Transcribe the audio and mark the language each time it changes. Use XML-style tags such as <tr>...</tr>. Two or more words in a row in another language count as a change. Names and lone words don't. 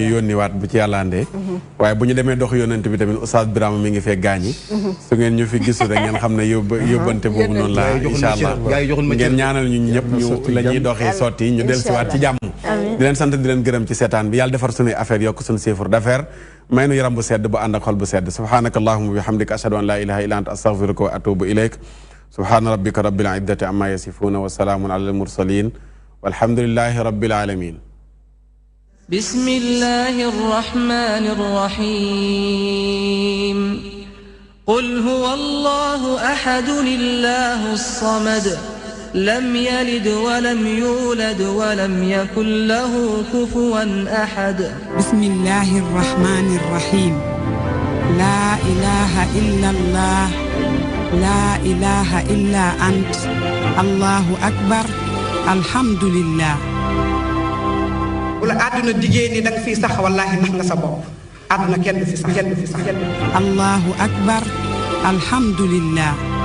<wo>yónniwaat bu ci yàlla andee waaye bu ñu demee dox yónnent bi tamit Oustaz Birama mi ngi fee gaañi su ngeen ñu fi gisu rek ngeen xam ne yóbbante boobu noonu la</wo> <ar>إن شاء الله</ar> <wo>ngeen ñaanal ñu ñëpp ñu la ñuy doxee sotti ñu del siwaat ci jàmm di leen sant di leen gërëm ci seetaan bi yàlla defar suñuy affaire yokk suñu</wo> <fr>chiffre d'affaires</fr> <wo>may nu yaram bu sedd bu ànd ak xol bu sedd</wo> <ar>سبحانك اللهم وبحمدك أشهد أن لا إله إلا أنت أستغفرك وأتوب إليك سبحان ربك رب العزة عما يصفون وسلام على المرسلين والحمد لله رب العالمين بسم الله الرحمن الرحيم قل هو الله أحد الله الصمد لم يلد ولم يولد ولم يكن له كفوا أحد بسم الله الرحمن الرحيم لا إله إلا الله لا إله إلا أنت الله أكبر alhamdulillah</ar> <wo>wala aduna digee ni danga fi sax wallahi nax nga sa bopp aduna kenn du fi sax</wo> <ar>الله أكبر الحمد لله</ar>